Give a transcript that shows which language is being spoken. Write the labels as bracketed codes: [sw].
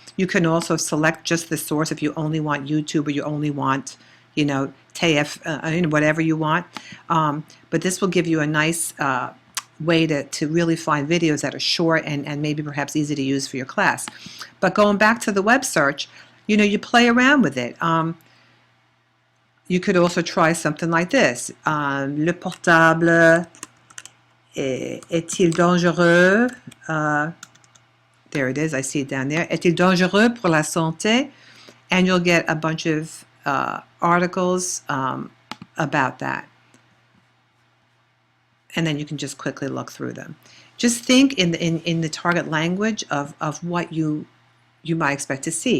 [en] You can also select just the source if you only want YouTube or you only want, TF, whatever you want. But this will give you a nice way to really find videos that are short and maybe perhaps easy to use for your class. But going back to the web search, you play around with it. You could also try something like this. [fr] Le portable est-il dangereux? [en] There it is. I see it down there. [fr] Est-il dangereux pour la santé? [en] And you'll get a bunch of articles about that. And then you can just quickly look through them. Just think in the target language of what you might expect to see.